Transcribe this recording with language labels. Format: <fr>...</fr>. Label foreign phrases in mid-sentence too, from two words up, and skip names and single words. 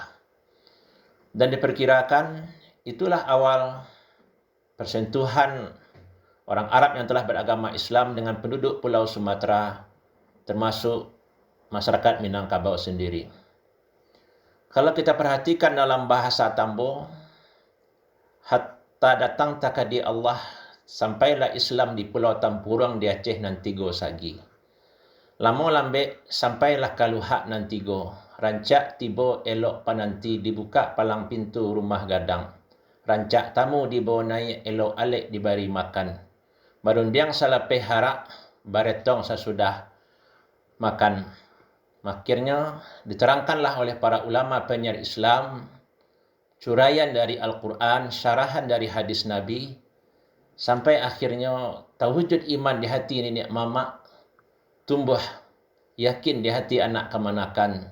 <id>Dan diperkirakan itulah awal persentuhan orang Arab yang telah beragama Islam dengan penduduk Pulau Sumatera, termasuk masyarakat Minangkabau sendiri. Kalau kita perhatikan dalam bahasa tambo,</id> <min>hatta datang takadi Allah, sampailah Islam di Pulau Tampurung di Aceh nantigo sagi. Lamo lambe sampailah kaluhak nantigo, rancak tibo elok pananti dibuka palang pintu rumah gadang. Rancak tamu dibawa naik elok alik diberi makan. Barundiang salape harak, baretong sesudah makan.</min> <id>Akhirnya diterangkanlah oleh para ulama penyair Islam curaian dari Al-Quran, syarahan dari hadis Nabi, sampai akhirnya terwujud iman di hati nenek mama, tumbuh yakin di hati anak kemanakan.</id>